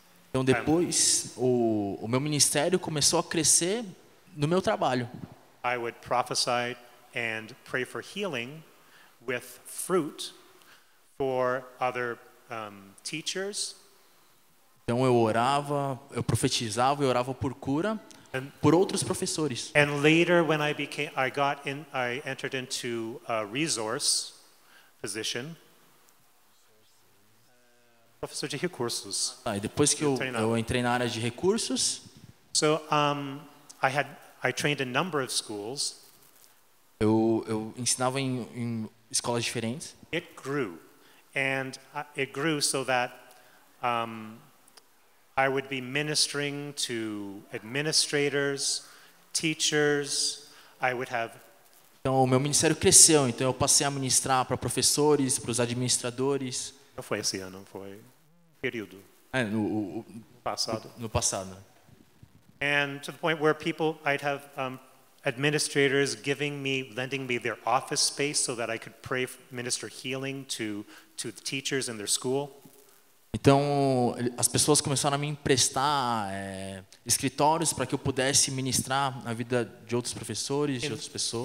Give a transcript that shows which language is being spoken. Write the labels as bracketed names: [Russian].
[Portuguese] Então depois o meu ministério começou a crescer no meu trabalho. [English] I would prophesy and pray for healing with fruit for other teachers. [Portuguese] Então eu orava, eu profetizava e orava por cura por outros professores. [English] And later, when I entered into a resource position, [Portuguese] professor de recursos. E depois que eu entrei na área de recursos, [English] So I trained a number of schools. [Portuguese] eu ensinava em escolas diferentes. [English] It grew, and it grew so that I would be ministering to administrators, teachers. I would have. [Portuguese] Então o meu ministério cresceu, então eu passei a ministrar para professores, para os administradores. Não foi esse ano, foi período Passado. No passado. [English] And to the point where I'd have administrators lending me their office space so that I could minister healing to the teachers in their school. [Portuguese] Então as pessoas começaram a me emprestar escritórios para que eu pudesse ministrar na vida de outros professores, de outras pessoas.